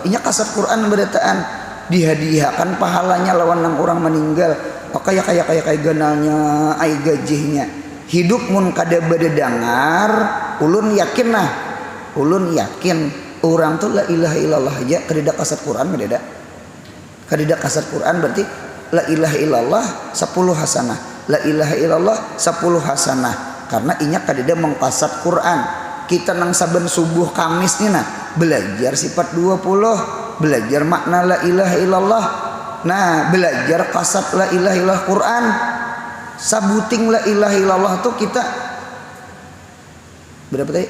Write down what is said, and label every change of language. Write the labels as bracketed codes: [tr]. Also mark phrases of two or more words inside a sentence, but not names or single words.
[bjn] Inya kasat Quran berataan dihadiahkan pahalanya lawan nang orang meninggal. Kayak ganalnya ai gajihnya. Hidup mun kada bededangar, ulun yakin lah. Ulun yakin orang tuh [ar] لا إله إلا الله [bjn] aja kadeda kasat Quran kadeda. Kadeda kasat Quran berarti [ar] لا إله إلا الله 10 حسنة. لا إله إلا الله 10 حسنة. [bjn] Karena inya kadeda mengkasat Quran. Kita nang saben subuh Kamis nih nah belajar sifat 20, belajar makna [ar] لا إله إلا الله. [bjn] Nah, belajar kasat [ar] لا إله إلا الله [bjn] Quran. Sabuting [ar] لا إله إلا الله [bjn] tuh kita berapa tadi?